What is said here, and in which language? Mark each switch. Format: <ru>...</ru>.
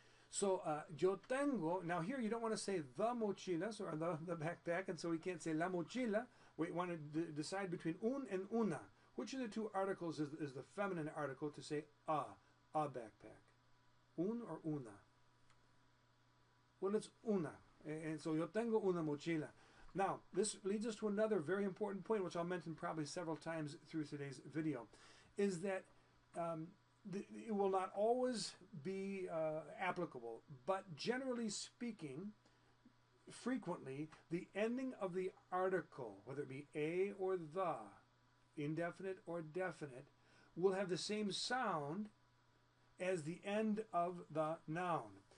<en>So,</en> <es>yo tengo,</es> <en>now here you don't want to say the mochilas or the backpack, and so we can't say</en> <es>la mochila.</es> <en>We want to decide between un and una. Which of the two articles is the feminine article to say a backpack? Un or una? Well, it's una.</en> <es>And so yo tengo una mochila.</es> <en>Now, this leads us to another very important point, which I'll mention probably several times through today's video, is that it will not always be applicable, but generally speaking, frequently, the ending of the article, whether it be a or the, indefinite or definite, will have the same sound as the end of the noun.</en>